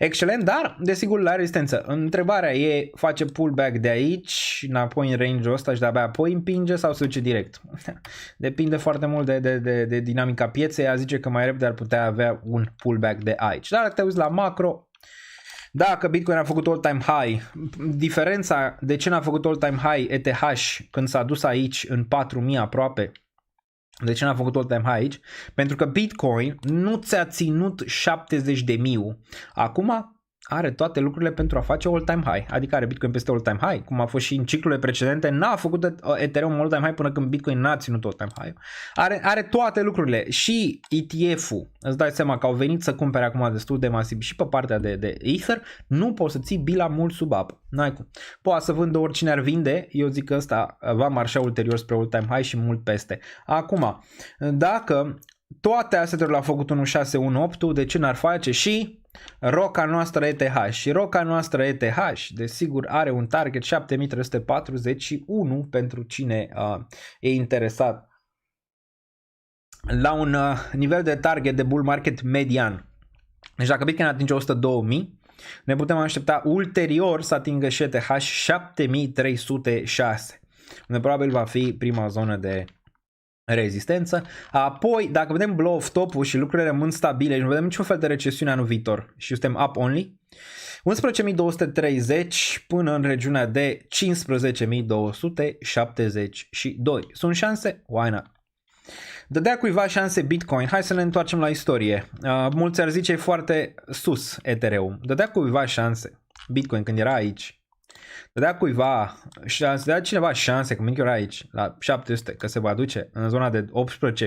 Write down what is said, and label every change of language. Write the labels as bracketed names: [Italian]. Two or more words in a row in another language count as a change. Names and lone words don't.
[Romanian] Excelent, dar desigur la rezistență. Întrebarea e, face pullback de aici, înapoi în range-ul ăsta și de-abia apoi împinge sau se duce direct? Depinde foarte mult de dinamica pieței, a zice că mai repede ar putea avea un pullback de aici. Dar dacă te uiți la macro, dacă Bitcoin a făcut [English] all-time high, [Romanian] diferența de ce n-a făcut [English] all-time high [Romanian] ETH când s-a dus aici în 4.000 aproape, de ce n-a făcut [English] all-time high [Romanian] aici? Pentru că Bitcoin nu ți-a ținut 70.000. Acum are toate lucrurile pentru a face [English] all-time high. [Romanian] Adică are Bitcoin peste [English] all-time high, [Romanian] cum a fost și în ciclurile precedente. N-a făcut Ethereum [English] all-time high [Romanian] până când Bitcoin n-a ținut [English] all-time high. [Romanian] Are toate lucrurile. Și ETF-ul, îți dai seama că au venit să cumpere acum destul de masiv și pe partea de Ether, nu poți să ții bila mult sub apă. N-ai cum. Poate să vândă oricine ar vinde, eu zic că ăsta va marșa ulterior spre [English] all-time high [Romanian] și mult peste. Acum, dacă toate astea l-a făcut 1.618, de ce n-ar face și roca noastră ETH? Și roca noastră ETH, desigur, are un target 7341 pentru cine e interesat la un nivel de target de [English] bull market [Romanian] median. Deci dacă Bitcoin atinge 102.000, ne putem aștepta ulterior să atingă și ETH 7306, unde probabil va fi prima zonă de rezistență. Apoi, dacă vedem [English] blow off top-ul [Romanian] și lucrurile rămân stabile și nu vedem niciun fel de recesiune anul viitor și suntem [English] up only, [Romanian] 11.230 până în regiunea de 15.272. Sunt șanse? [English] Why not? [Romanian] Dădea cuiva șanse Bitcoin. Hai să ne întoarcem la istorie. Mulți ar zice foarte sus Ethereum. Dădea cuiva șanse Bitcoin când era aici. Dădea cuiva șanse, dădea cineva șanse când era aici la 700 că se va duce în zona de 18.000.